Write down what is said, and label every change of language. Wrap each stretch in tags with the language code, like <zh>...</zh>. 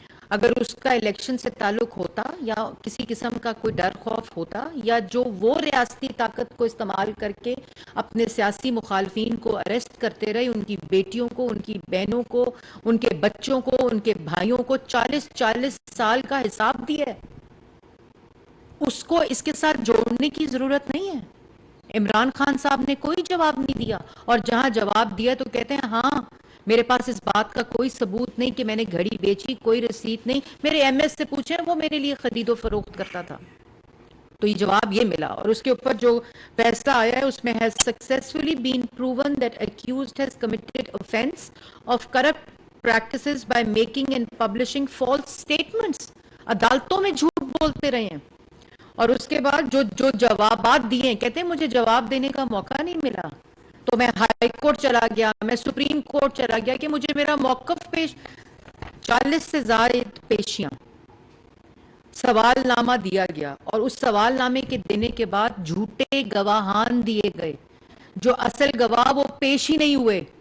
<ur>اگر اس کا الیکشن سے تعلق ہوتا یا کسی قسم کا کوئی ڈر خوف ہوتا, یا جو وہ ریاستی طاقت کو استعمال کر کے اپنے سیاسی مخالفین کو اریسٹ کرتے رہے, ان کی بیٹیوں کو, ان کی بہنوں کو, ان کے بچوں کو, ان کے بھائیوں کو 40 سال کا حساب دیا ہے, اس کو اس کے ساتھ جوڑنے کی ضرورت نہیں ہے. عمران خان صاحب نے کوئی جواب نہیں دیا, اور جہاں جواب دیا تو کہتے ہیں ہاں میرے پاس اس بات کا کوئی ثبوت نہیں کہ میں نے گھڑی بیچی, کوئی رسید نہیں, میرے ایم ایس سے پوچھیں وہ میرے لیے خرید و فروخت کرتا تھا. تو یہ جواب یہ ملا. اور اس کے اوپر جو فیصلہ آیا ہے اس میں</ur> <en>has successfully been proven that accused has committed offense of corrupt practices by making and publishing false statements.</en> <ur>عدالتوں میں جھوٹ بولتے رہے ہیں. اور اس کے بعد جو جوابات دیے ہیں, کہتے ہیں مجھے جواب دینے کا موقع نہیں ملا, تو میں ہائی کورٹ چلا گیا, میں سپریم کورٹ چلا گیا کہ مجھے میرا موقف پیش, 40 سے زائد پیشیاں, سوال نامہ دیا گیا, اور اس سوال نامے کے دینے کے بعد جھوٹے گواہان دیے گئے, جو اصل گواہ وہ پیش ہی نہیں ہوئے.</ur>